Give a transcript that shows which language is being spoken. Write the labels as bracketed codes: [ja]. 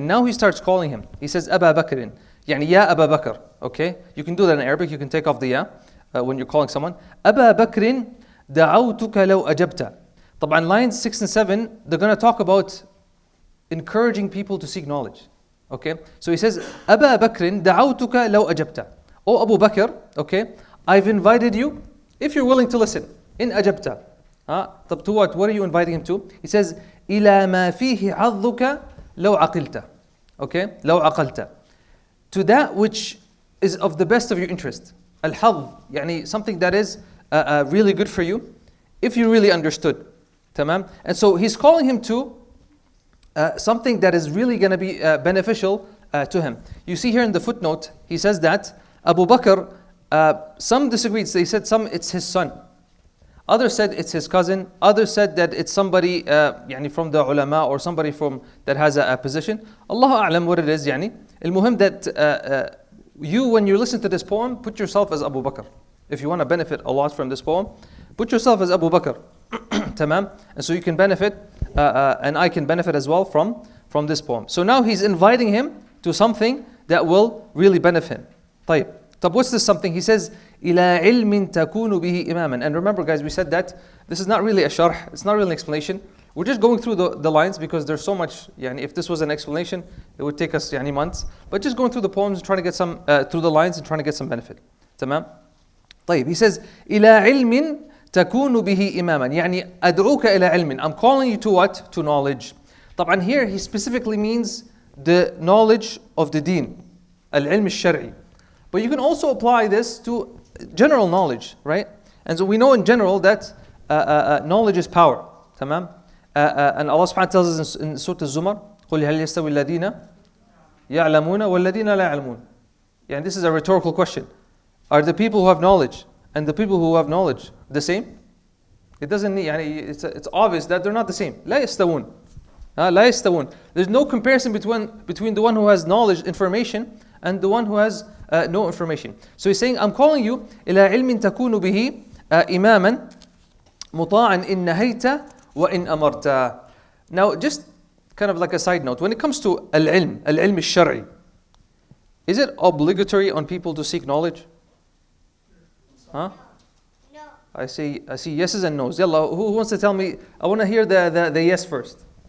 [en] Now he starts calling him. He says Aba Bakr. [ar] يعني يا أبا بكر. [en] Okay? You can do that in Arabic. You can take off the ya when you're calling someone. [ar] أبا بكر دعوتك لو أجبت. [en] طبعا lines 6 and 7, they're going to talk about encouraging people to seek knowledge. Okay? So he says [ar] أبا بكر دعوتك لو أجبت. [en] Oh Abu Bakr, okay? I've invited you if you're willing to listen. [ar] إن أجبت. طب [en] to what? What are you inviting him to? He says [ar] إلى ما فيه حظك لو عقلت. Okay? لو عقلت. [en] To that which is of the best of your interest. Al-hadh, يعني something that is really good for you, if you really understood. Tamam? And so he's calling him to something that is really going to be beneficial to him. You see here in the footnote, he says that Abu Bakr, some disagreed. They said it's his son. Others said it's his cousin. Others said that it's somebody يعني from the ulama or somebody that has a position. Allahu a'lam what it is. يعني. المهم that you, when you listen to this poem, put yourself as Abu Bakr. If you want to benefit a lot from this poem, put yourself as Abu Bakr. Tamam? And so you can benefit, and I can benefit as well from this poem. So now he's inviting him to something that will really benefit him. طيب. What's this something? He says, [ar] إلى علم تكون به إماما. [en] And remember guys, we said that this is not really a sharh, it's not really an explanation. We're just going through the lines because there's so much, yani if this was an explanation, it would take us yani months. But just going through the poems and trying to get some, through the lines and trying to get some benefit. [ar] تمام? طيب, [en] he says, [ar] إلى علم تكون به إماما. يعني أدعوك إلى علم. [en] I'm calling you to what? To knowledge. طبعا here he specifically means the knowledge of the deen. [ar] العلم الشرعي. [en] But you can also apply this to general knowledge, right? And so we know in general that knowledge is power. [ar] تمام? [en] And Allah subhanahu wa ta'ala tells us in Surah Al-Zumar, [ar] قُلْ هَلْ يَسْتَوِي الَّذِينَ يَعْلَمُونَ وَالَّذِينَ لَا يَعْلَمُونَ. [en] Yeah, and this is a rhetorical question. Are the people who have knowledge and the people who have knowledge the same? It doesn't need, it's obvious that they're not the same. [ar] لا يستوون. لا يستوون. [en] There's no comparison between the one who has knowledge, information, and the one who has no information. So he's saying, I'm calling you [ar] إلى علم تكون به إماما مطاعا إن نهيت وإن أمرت. [en] Now, just kind of like a side note, when it comes to al-ilm al-shar'i, is it obligatory on people to seek knowledge? Huh? No. I see yeses and nos. Yalla, who wants to tell me? I want to hear the yes first.